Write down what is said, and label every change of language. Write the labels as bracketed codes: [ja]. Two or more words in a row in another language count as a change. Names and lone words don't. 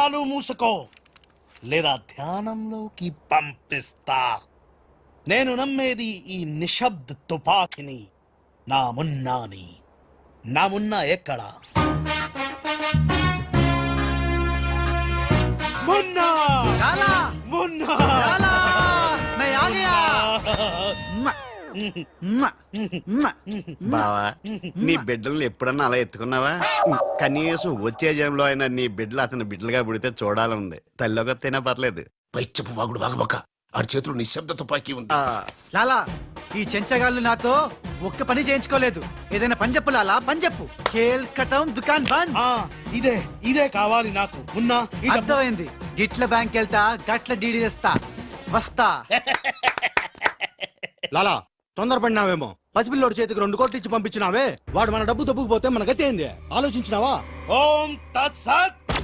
[te] నవరంధ్రాలు మూసుకో. లేదా ధ్యానంలోకి పంపిస్తా. నేను నమ్మేది ఈ నిశ్శబ్ద తుపాకిని. నా మున్నాని. నా మున్నా ఎక్కడ? మున్నా! లాలా మున్నా! [hi] లాలా मैं आ गया [te] బావా నీ బిడ్డలను ఎప్పుడన్నా అలా ఎత్తుకున్నావా? కనీసం వచ్చే జంలో అయినా నీ బిడ్డలు అతని బిడ్డలుగా పుడితే చూడాలనుంది. తల్లికొత్తైనా పర్లేదు. పైచ్చపు వాగుడు వాగబోక. ఆడి చేతులు నిశ్శబ్ద తుపాకీ ఉంది. లాలా ఈ చెంచగాళ్ళు నాతో ఒక్క పని చేయించుకోలేదు. ఏదైనా పని చెప్పు లాలా, పని చెప్పు. [hi] खेल ख़तम दुकान बंद. [te] ఇదే కావాలి నాకు. మున్నా ఈ డబ్బు- అర్థమైంది. గిట్ల బ్యాంక్ వెళ్తా, గట్ల డీడీ తెస్తా, వస్తా. లాలా తొందరపడినావేమో. పసిపిల్లోడి చేతికి 2 కోట్లు ఇచ్చి పంపించినావే, వాడు మన డబ్బు దొబ్బుకుపోతే మన గతి ఏంది ఆలోచించినావా? [sa] ఓం తత్సత్.